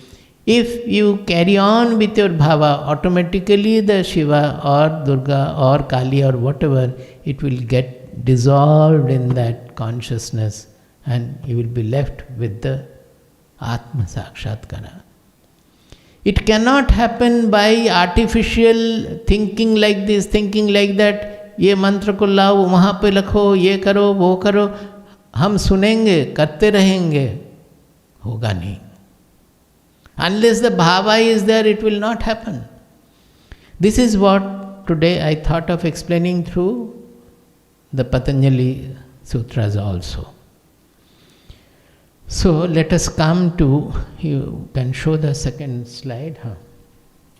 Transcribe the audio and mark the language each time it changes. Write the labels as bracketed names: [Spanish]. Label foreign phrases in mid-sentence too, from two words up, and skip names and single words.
[English] If you carry on with your bhava, automatically the Shiva or Durga or Kali or whatever, it will get dissolved in that consciousness, and you will be left with the Atma Sakshatkara. It cannot happen by artificial thinking like this, thinking like that, [Hindi] ये मंत्र को लाओ, वहाँ पे लखो, ये करो, वो करो, हम सुनेंगे, करते रहेंगे, होगा नहीं. [English] Unless the bhava is there, it will not happen. This is what today I thought of explaining through the Patanjali Sutras also. So let us come to, you can show the second slide.